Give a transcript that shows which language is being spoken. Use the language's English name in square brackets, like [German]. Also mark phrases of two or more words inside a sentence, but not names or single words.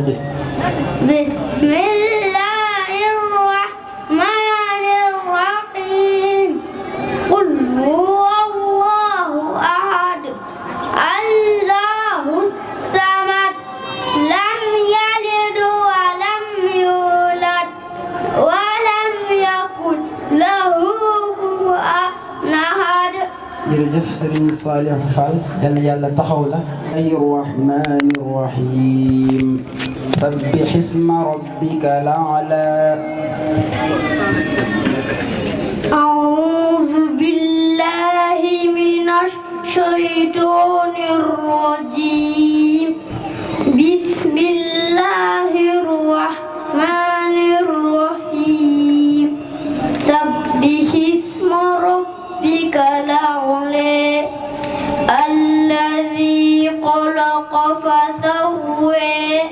[Arabic] بسم الله الرحمن الرحيم قل هو الله أحد الله الصمد لم يلد ولم يولد ولم يكن له كفوا أحد. [Wolof] jërëjëf Serigne Salih Fall yal na yàlla taxaw la. [Arabic] الرحمن الرحيم سبح اسم ربك الأعلى. أعوذ بالله من الشيطان الرجيم بسم الله الرحمن الرحيم سبح اسم ربك الأعلى الذي خلق فسوى